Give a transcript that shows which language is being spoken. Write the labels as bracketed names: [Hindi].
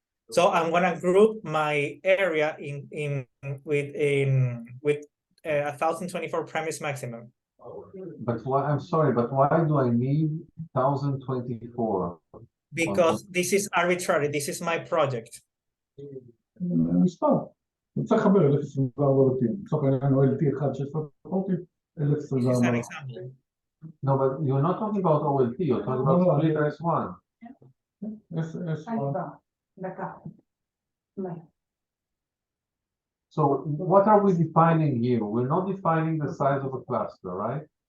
[English] So I'm gonna group my area with 1024 premise maximum. But why, I'm sorry, but why do I need 1024? Because this is arbitrary, this is my project. [Hebrew] מספר. הוא צריך לחבר 1024 בתים. בסוף העניין הוא LT 1, 16 פורטים, [English] This is an example. No, but you're not talking about OLT, you're talking about split S1. So what are we defining here? We're not defining the size of a cluster, right?